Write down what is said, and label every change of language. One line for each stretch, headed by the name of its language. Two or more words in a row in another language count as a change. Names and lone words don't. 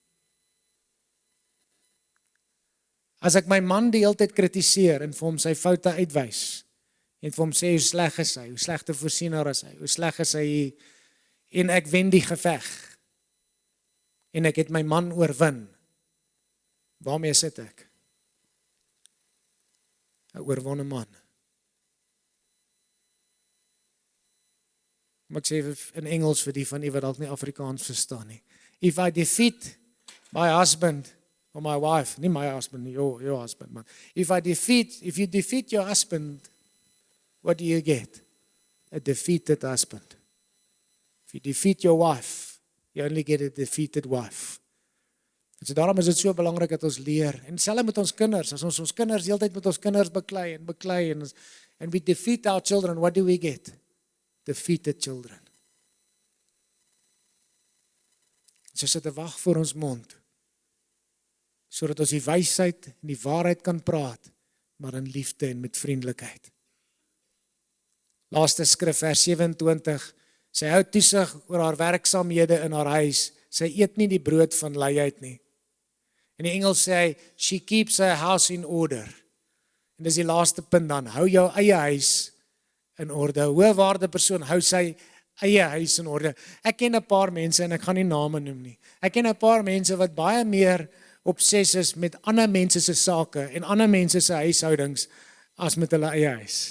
Afrikaans: As ek my man die hele tyd kritiseer en vir hom sy foute uitwys en vir hom sê hoe sleg is hy, hoe slegte voorsiener is hy, hoe sleg is hy en ek wen die geveg en ek het my man oorwin, waarmee sit ek? 'n oorwonne man. Ek sê in Engels vir die van u wat dalk nie Afrikaans verstaan nie.
English: If I defeat my husband or my wife,
Afrikaans: nie my
English: husband, your husband, man. If you defeat your husband, what do you get? A defeated husband. If you defeat your wife, you only get a defeated wife.
Afrikaans: En so daarom is dit so belangrik dat ons leer. En selfs met ons kinders, as ons kinders heeltyd met ons kinders beklei en
English: we defeat our children, what do we get? Defeated children.
Afrikaans: So sit 'n wag voor ons mond, sodat ons die wysheid en die waarheid kan praat, maar in liefde en met vriendelikheid. Laaste skrif, vers 27, sy hou toesig oor haar werksaamhede in haar huis, sy eet nie die brood van luiheid nie. In die Engels sê hy,
English: she keeps her house in order.
Afrikaans: En dis die laaste punt dan, hou jou eie huis in orde. 'n Hoëwaarde persoon hou sy eie huis in orde. Ek ken 'n paar mense en ek gaan nie name noem nie. Ek ken 'n paar mense wat baie meer obsessief is met ander mense se sake en ander mense se huishoudings as met hulle eie huis.